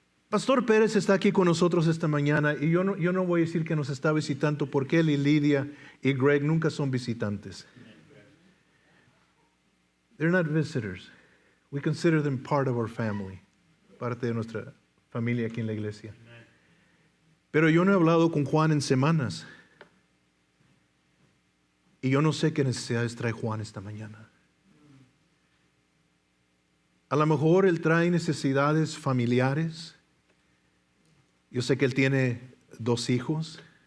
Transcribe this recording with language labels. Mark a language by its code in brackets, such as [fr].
[es] Pastor Pérez está aquí con nosotros esta mañana y yo no voy a decir que nos está visitando porque él y Lidia y Greg nunca son visitantes. [en] They're not visitors. We consider them part of our family. Parte de nuestra familia aquí en la iglesia. [es] Pero yo no he hablado con Juan en semanas. Y yo no sé qué necesidades trae Juan esta mañana. A lo mejor él trae necesidades familiares. Yo sé que él tiene 2 hijos.